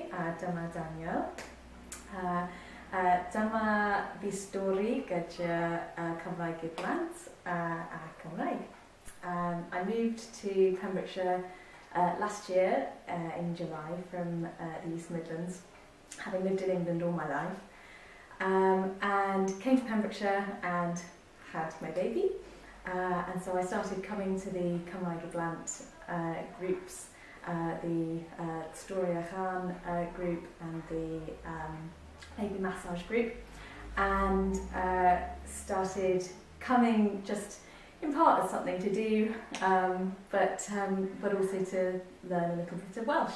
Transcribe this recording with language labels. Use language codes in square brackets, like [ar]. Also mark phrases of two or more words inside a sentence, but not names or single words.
[cy] dyma Daniel. Dyma fi stori gyda Cymraeg I Blant a Cymraeg. [en] I moved to Pembrokeshire last year in July from the East Midlands, having lived in England all my life, and came to Pembrokeshire and had my baby, and so I started coming to the Cymraeg I Blant groups, the Stori a Chan group and the baby massage group, and started coming just in part as something to do, but also to learn a little bit of Welsh.